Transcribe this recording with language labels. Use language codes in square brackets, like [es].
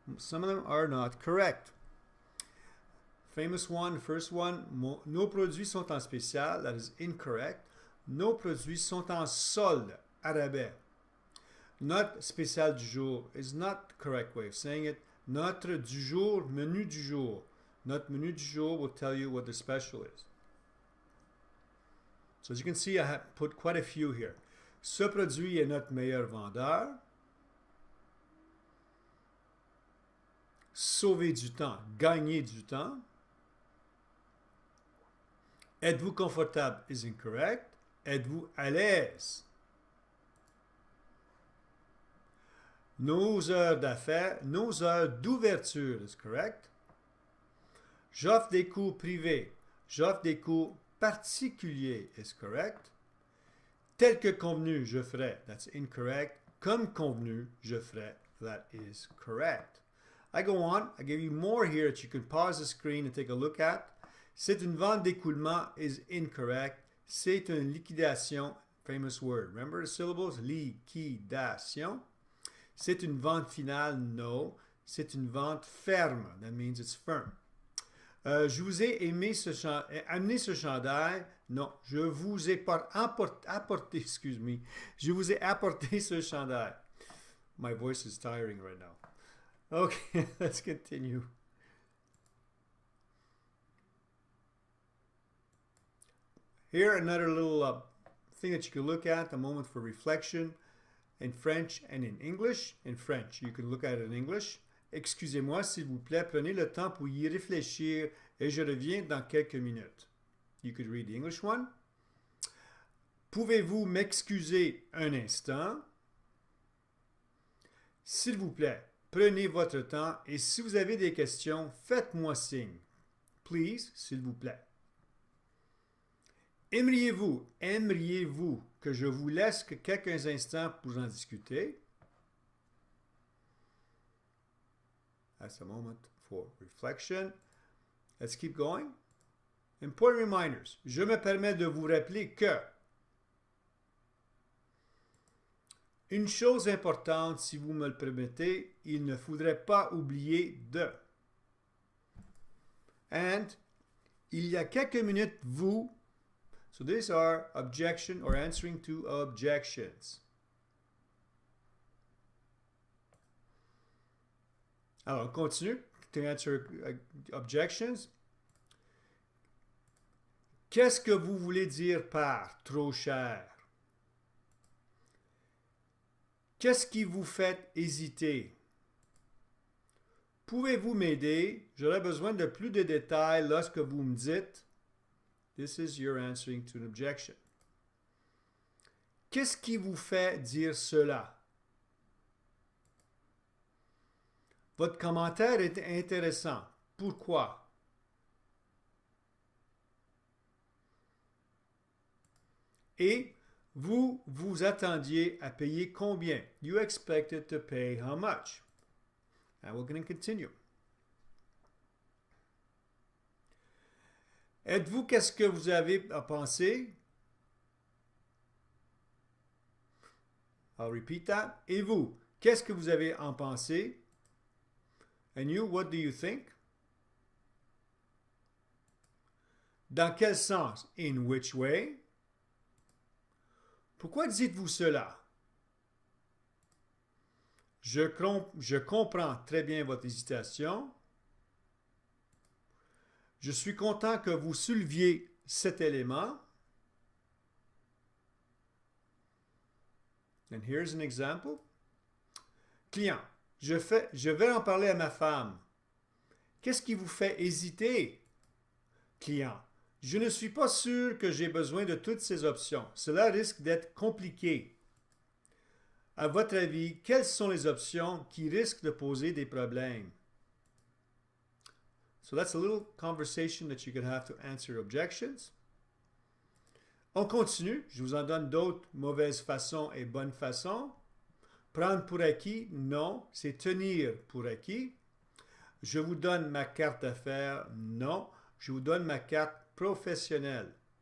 [en] Some of them are not correct. Famous one, first one, [fr] nos produits sont en spécial, [en] that is incorrect. [fr] Nos produits sont en solde, à rabais. Notre spécial du jour [en] is not the correct way of saying it. [fr] Notre du jour, menu du jour. Notre menu du jour [en] will tell you what the special is. So as you can see, I have put quite a few here. [fr] Ce produit est notre meilleur vendeur. Sauver du temps, gagner du temps. Êtes-vous confortable [en] is incorrect. [fr] Êtes-vous à l'aise? Nos heures d'affaires, nos heures d'ouverture is correct. J'offre des cours privés. J'offre des cours particuliers is correct. Tel que convenu, je ferai. [en] That's incorrect. [fr] Comme convenu, je ferai. [en] That is correct. I go on. I give you more here that you can pause the screen and take a look at. [fr] C'est une vente d'écoulement [en] is incorrect. [fr] C'est une liquidation, [en] famous word. Remember the syllables? [fr] Liquidation. C'est une vente finale, [en] no. [fr] C'est une vente ferme. [en] That means it's firm. [fr] Je vous ai amené ce chandail. Non, je vous ai apporté, [en] excuse me. [fr] Je vous ai apporté ce chandail. [en] My voice is tiring right now. Okay, let's continue. Here, another little thing that you can look at, a moment for reflection in French and in English. In French, you can look at it in English. [fr] Excusez-moi, s'il vous plaît, prenez le temps pour y réfléchir et je reviens dans quelques minutes. [en] You could read the English one. [fr] Pouvez-vous m'excuser un instant? S'il vous plaît, prenez votre temps et si vous avez des questions, faites-moi signe. [en] Please, [fr] s'il vous plaît. Aimeriez-vous que je vous laisse quelques instants pour en discuter? [en] That's a moment for reflection. Let's keep going. Important reminders. [fr] Je me permets de vous rappeler que une chose importante, si vous me le permettez, il ne faudrait pas oublier de. And il y a quelques minutes, vous. [en] So these are objection or answering to objections. [fr] Alors, on continue [en] to answer objections. [fr] Qu'est-ce que vous voulez dire par trop cher? Qu'est-ce qui vous fait hésiter? Pouvez-vous m'aider? J'aurais besoin de plus de détails lorsque vous me dites. [en] This is your answering to an objection. [fr] Qu'est-ce qui vous fait dire cela? Votre commentaire est intéressant. pourquoi. Et vous vous attendiez à payer combien? [en] You expected to pay how much? And we're going to continue. [fr] Êtes-vous, qu'est-ce que vous avez à penser? [en] I'll repeat that. [fr] Et vous, qu'est-ce que vous avez en pensé? [en] And you, what do you think? [fr] Dans quel sens? [en] In which way? [fr] Pourquoi dites-vous cela? Je comprends très bien votre hésitation. Je suis content que vous souleviez cet élément. [en] And here's an example. [fr] Client, je vais en parler à ma femme. Qu'est-ce qui vous fait hésiter? Client, je ne suis pas sûr que j'ai besoin de toutes ces options. Cela risque d'être compliqué. À votre avis, quelles sont les options qui risquent de poser des problèmes? [en] So that's a little conversation that you can have to answer objections. [fr] On continue. Je vous en donne d'autres mauvaises façons et bonnes façons. Prendre pour acquis, non. C'est tenir pour acquis. Je vous donne ma carte d'affaires, non. Je vous donne ma carte professionnelle.